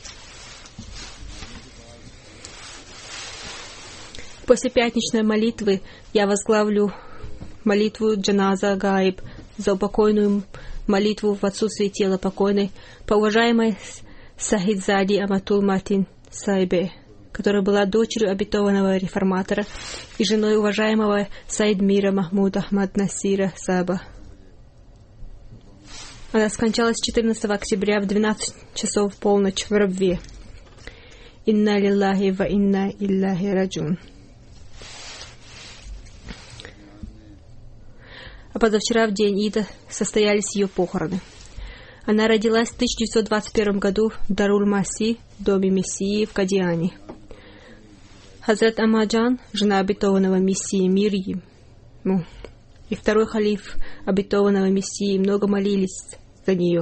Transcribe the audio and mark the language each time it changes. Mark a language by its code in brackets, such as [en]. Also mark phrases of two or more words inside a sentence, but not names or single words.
[ru] После пятничной молитвы я возглавлю молитву [ar] جنازة غائب [ru] за упокойную молитву в отсутствии тела покойной по уважаемой Сахидзади Аматул Матин Сайбе, которая была дочерью обетованного реформатора и женой уважаемого Сайд-Мира Махмуда Ахмад Насира Саба. Она скончалась 14 октября в 12 часов в полночь в Рабве. [ar] إنا لله وإنا إليه راجعون. [ru] А позавчера, в день Ида, состоялись ее похороны. Она родилась в 1921 году в Даруль-Маси, в доме Мессии в Кадиане. Хазрат Амаджан, жена обетованного Мессии мир ему, и второй халиф обетованного Мессии много молились за нее.